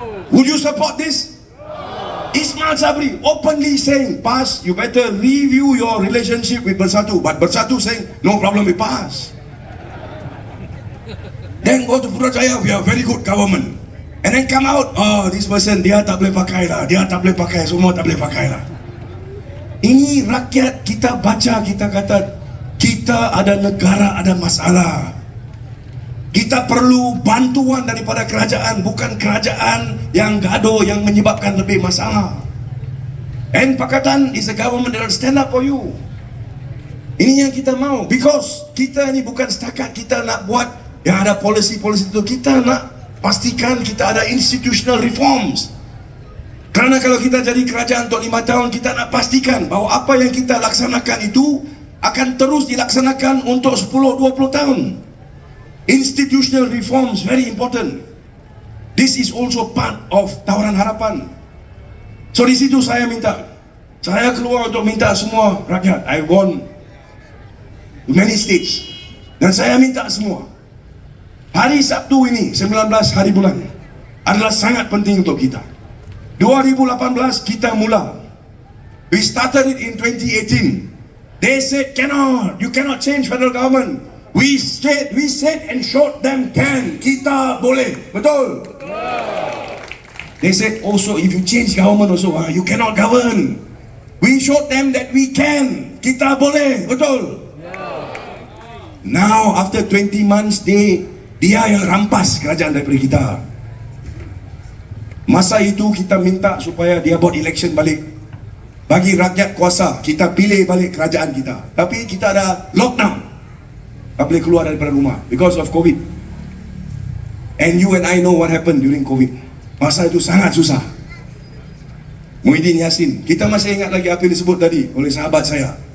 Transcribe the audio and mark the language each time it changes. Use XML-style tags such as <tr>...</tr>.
<en>Would you support this? Ismail Sabri openly saying, PAS, you better review your relationship with Bersatu. But Bersatu saying, no problem with PAS. Then go to Putrajaya, we are very good government. And then come out, oh, this person,</en> <ms>dia tak boleh pakai lah. Dia tak boleh pakai, semua tak boleh pakai lah. Ini rakyat kita baca, kita kata, kita ada negara, ada masalah. Kita perlu bantuan daripada kerajaan, bukan kerajaan yang gaduh yang menyebabkan lebih masalah.</ms> <en>And Pakatan is a government that will stand up for you.</en> <ms>Ini yang kita mau, because kita ini bukan setakat kita nak buat yang ada polisi-polisi itu, kita nak pastikan kita ada institutional reforms. Kerana kalau kita jadi kerajaan untuk 5 tahun, kita nak pastikan bahawa apa yang kita laksanakan itu akan terus dilaksanakan untuk 10-20 tahun.</ms> <en>Institutional reforms very important. This is also part of tawaran harapan.</en> <ms>So di situ saya minta, saya keluar untuk minta semua rakyat.</ms> <en>I won many states,</en> <ms>dan saya minta semua, hari Sabtu ini 19 hari bulan adalah sangat penting untuk kita. 2018 kita mula.</ms> <en>We started it in 2018. They said cannot, you cannot change federal government. We said and showed them can.</en> <ms>Kita boleh. Betul?</ms> <en>They said also if you change government also, you cannot govern. We showed them that we can.</en> <ms>Kita boleh. Betul?</ms> <en>Now after 20 months</en> <ms>dia yang rampas kerajaan daripada kita. Masa itu kita minta supaya dia buat election balik. Bagi rakyat kuasa, kita pilih balik kerajaan kita. Tapi kita ada lockdown. Tak boleh keluar daripada rumah</ms> <en>because of COVID. And you and I know what happened during COVID.</en> <ms>Masa itu sangat susah. Muhyiddin Yassin, kita masih ingat lagi apa yang disebut tadi oleh sahabat saya.</ms>